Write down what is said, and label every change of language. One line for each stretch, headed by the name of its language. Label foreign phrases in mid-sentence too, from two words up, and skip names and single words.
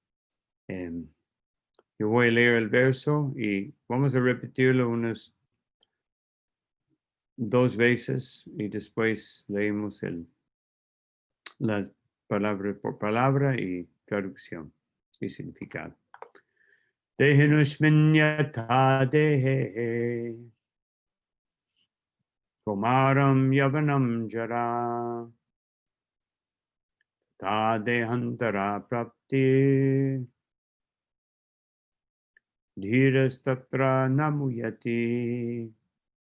Spanish: Yo voy a leer el verso y vamos a repetirlo unas 2 veces y después leemos las palabras por palabra y traducción y significado.
Sanskrit: Dehenusmin yatha dehe Komaram yavanam jara Ta dehantara prapti Dhirastatra namuyati